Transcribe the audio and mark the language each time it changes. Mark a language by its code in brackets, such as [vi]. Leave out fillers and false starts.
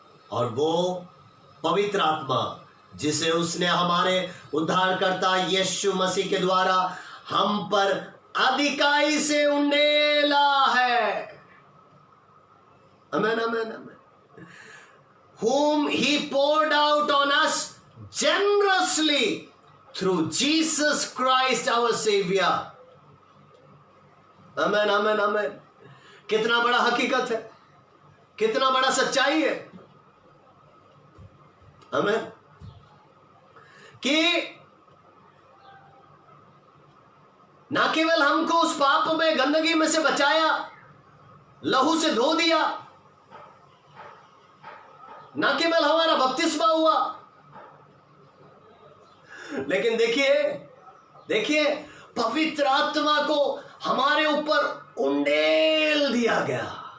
[hi] और वो पवित्र आत्मा जिसे उसने हमारे उद्धारकर्ता यीशु मसीह के द्वारा हम पर अधिकाई से उंडेला है। आमेन, आमेन, आमेन। [en] Whom he poured out on us generously through Jesus Christ our Savior. [hi] आमेन, आमेन, आमेन। कितना बड़ा हकीकत है, कितना बड़ा सच्चाई है। आमेन। कि ना केवल हमको उस पाप में, गंदगी में से बचाया, लहू से धो दिया, ना केवल हमारा बपतिस्मा हुआ, लेकिन देखिए पवित्र आत्मा को हमारे ऊपर उंडेल दिया गया।